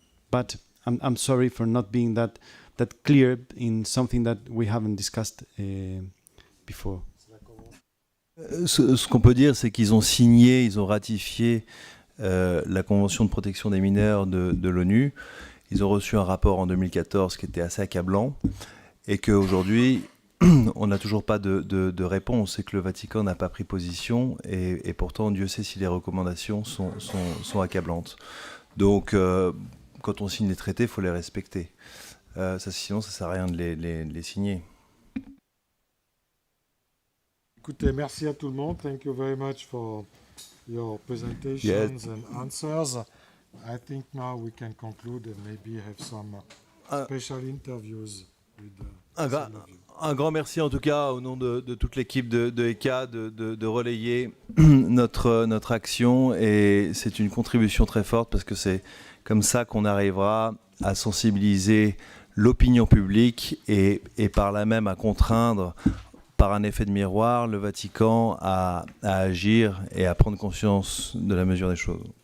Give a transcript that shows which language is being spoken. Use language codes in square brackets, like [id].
[en] But I'm sorry for not being that clear in something that we haven't discussed before. [fr] Ce qu'on peut dire, c'est qu'ils ont signé, ils ont ratifié la Convention de protection des mineurs de l'ONU. Ils ont reçu un rapport en 2014 qui était assez accablant et qu'aujourd'hui, on n'a toujours pas de réponse et que le Vatican n'a pas pris position et pourtant, Dieu sait si les recommandations sont accablantes. Donc, quand on signe les traités, il faut les respecter. Sinon, ça ne sert à rien de les signer. Écoutez, merci à tout le monde. [en] Thank you very much for your presentations and answers. I think now we can conclude and maybe have some special interviews with [fr] un grand merci en tout cas au nom de toute l'équipe de ECA de relayer notre action et c'est une contribution très forte parce que c'est comme ça qu'on arrivera à sensibiliser l'opinion publique et par là même à contraindre par un effet de miroir le Vatican à agir et à prendre conscience de la mesure des choses.